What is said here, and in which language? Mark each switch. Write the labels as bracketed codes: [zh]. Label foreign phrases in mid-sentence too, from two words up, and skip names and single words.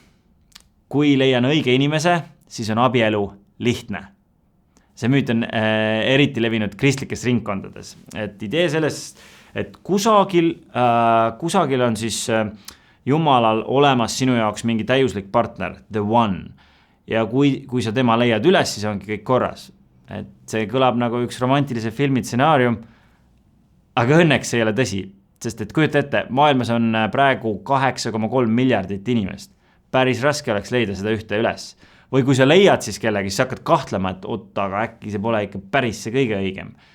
[et] Kui leian õige inimese, siis on abielu lihtne. See müüt on eriti levinud kristlikes ringkondades. Et idee sellest, et kusagil on siis Jumalal olemas sinu jaoks mingi täiuslik partner, [en] the one. [et] Ja kui sa tema leiad üles, siis ongi kõik korras. Et see kõlab nagu üks romantilise filmi stsenaarium, aga õnneks ei ole tõsi. Sest et kujuta ette, maailmas on praegu 8,3 miljardit inimest. Päris raske oleks leida seda ühte üles. Või kui sa leiad siis kellegi, siis hakkad kahtlema, et aga äkki see pole ikka päris see kõige õigem.